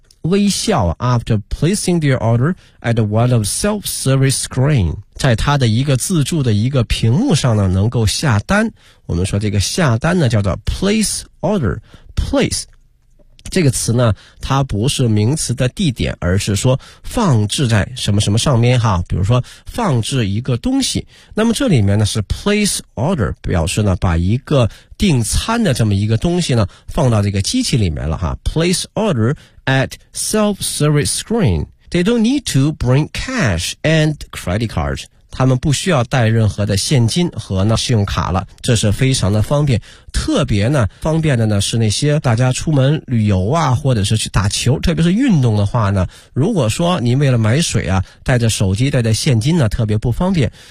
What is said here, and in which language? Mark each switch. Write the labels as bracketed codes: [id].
[zh] 微笑 [en] after placing their order at one of self-service screen， [zh] 在他的一个自助的一个屏幕上呢能够下单，我们说这个下单呢叫做 place order place这个词呢，它不是名词的地点，而是说放置在什么什么上面哈。比如说放置一个东西，那么这里面呢是 place order， 表示呢把一个订餐的这么一个东西呢放到这个机器里面了哈。 [en] Place order at self-service screen. They don't need to bring cash and credit cards. [zh] 他们不需要带任何的现金和呢信用卡了，这是非常的方便。特别呢方便的呢是那些大家出门旅游啊，或者是去打球，特别是运动的话呢，如果说您为了买水啊带着手机带着现金呢特别不方便。